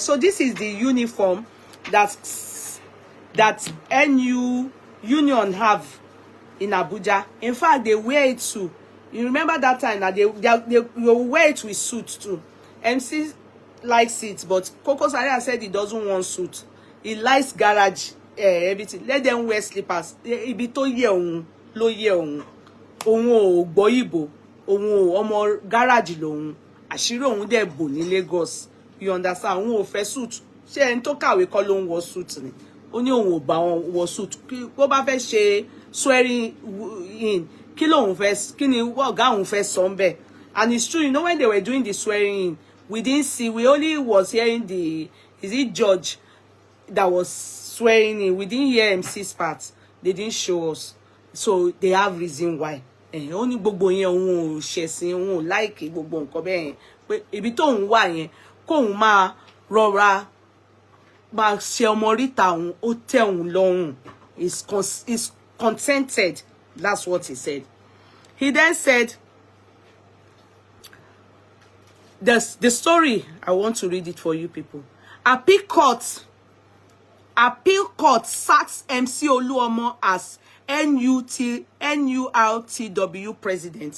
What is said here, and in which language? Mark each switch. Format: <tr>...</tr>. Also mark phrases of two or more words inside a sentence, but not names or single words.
<en>So this is the uniform that NU Union have in Abuja. In fact, they wear it too. You remember that time that they wear it with suit too. MC likes it, but Kokozaria said he doesn't want suit. He likes garage, everything. Let them wear slippers.</en> <yo>Ibi tó yẹ òun ló yẹ òun. Òun ò gbọ́ Ìgbò. Òun ò ọmọ garage lòun. Àṣírí òun dẹ̀ bò ní Lagos.</yo> <en>You understand?</en> <yo>Òun ò fẹ́ suit. Ṣé ẹni tó kàwé kọ́ ló ń wọ suit ni? Ó ní òun ò bá wọn wọ suit. Bó bá fẹ́ ṣe swearing in, kí lòun fẹ́, kí ni ọ̀gá òun fẹ́ sọ ńbẹ̀.</yo> <en>And it's true, you know, when they were doing the swearing in, we didn't see, we only was hearing the, is it judge that was swearing in? We didn't hear MC's part. They didn't show us. So they have reason why.</en> <yo>Only gbogbo yẹn òun ò ṣẹ̀sìn, òun ò like gbogbo nǹkan bẹ́ẹ̀ yẹn. Pé ibi tóun wà yẹn, kóun máa rọra máa ṣe ọmọ ríta òun, ó tẹ́ òun lọ́rùn.</yo> <en>Is contented. That's what he said. He then said, the story, I want to read it for you people. Appeal court sacks MC Oluomo as NURTW president.</en>